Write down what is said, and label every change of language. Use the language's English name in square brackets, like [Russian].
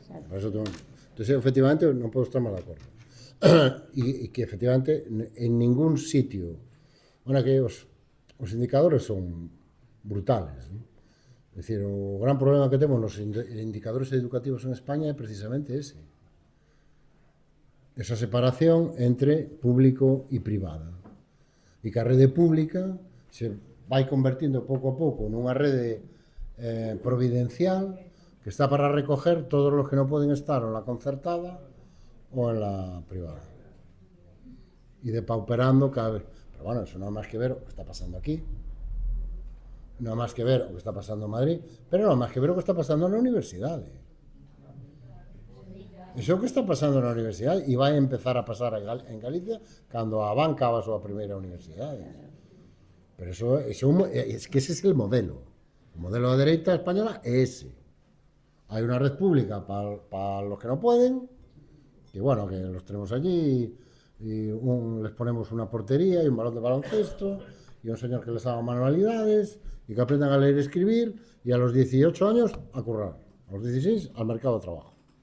[Galician] Entón, efectivamente, non podo estar máis de acordo. E que, efectivamente, en ningún sitio, que os indicadores son brutales. É dicir, o gran problema que temos nos indicadores educativos en España é precisamente ese. Esa separación entre público e privada. E que a rede pública se vai convertindo pouco a pouco nunha rede providencial que está para recoger todos os que non poden estar en la concertada ou en la privada. E depauperando cada vez. Pero bueno, eso non é máis que ver o que está pasando aquí, non é máis que ver o que está pasando en Madrid, pero non é máis que ver o que está pasando na universidade. Iso é o que está pasando na universidade e vai empezar a pasar en Galicia cando a banca va a súa primeira universidade. [Spanish] Pero es que ese es el modelo. El modelo de derecha española es ese. Hay una red pública para los que no pueden, que bueno, que los tenemos allí, y les ponemos una portería y un balón de baloncesto, y un señor que les haga manualidades, y que aprendan a leer y escribir, y a los 18 años a currar, a los 16 al mercado de trabajo.